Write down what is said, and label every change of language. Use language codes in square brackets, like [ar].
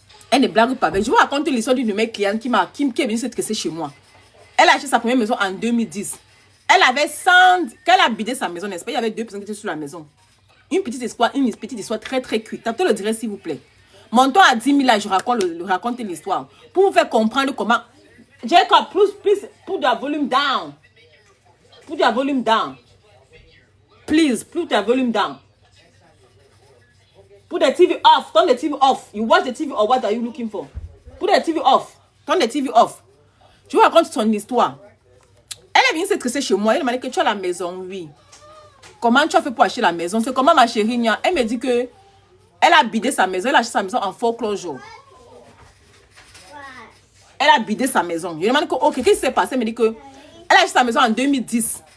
[fr] Elle ne blague pas avec. Je vous raconte l'histoire d'une de mes clientes qui est venue se tresser chez moi. Elle a acheté sa première maison en 2010. Elle avait 100... Quand elle a bidé sa maison, n'est-ce pas? Il y avait 2 personnes qui étaient sur la maison. Une petite histoire très très cuite. Tapez le direct s'il vous plaît. Montons à 10 000 là, je raconte l'histoire. Pour vous faire comprendre comment... [en] Jacob, please, put the volume down. Put the volume down. Please, put the volume down. Put the TV off. Turn the TV off. You watch the TV or what are you looking for? Put the TV off. Turn the TV off. [fr] Je vous raconte son histoire. Elle est venue se tresser chez moi. Elle m'a dit que tu as la maison, oui. Comment tu as fait pour acheter la maison? C'est comment ma chérie? Elle me dit que elle a bidé sa maison. Elle a acheté sa maison en foreclosure. Elle a bidé sa maison. Je lui demande que, ok, qu'est-ce qui s'est passé? Elle me dit que elle a acheté sa maison en 2010.